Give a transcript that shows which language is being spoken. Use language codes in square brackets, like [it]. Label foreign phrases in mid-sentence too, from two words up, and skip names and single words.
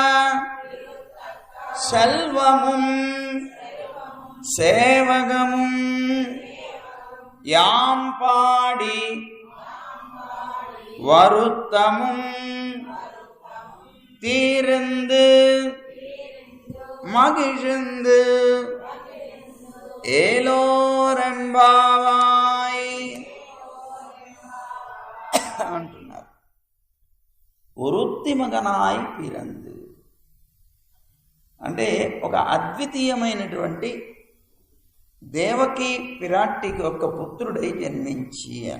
[ta] செல்வமும் சேவகமும் யாம் பாடி வருத்தமும் தீர்ந்து மகிழ்ந்து ఏలోరెంబావాయ్ అంటున్నారు. விருத்தி மகனாய் பிறந்து [te] అంటే ఒక అద్వితీయమైనటువంటి దేవకి పిరాట్టికి ఒక పుత్రుడై జన్మించి అన్న.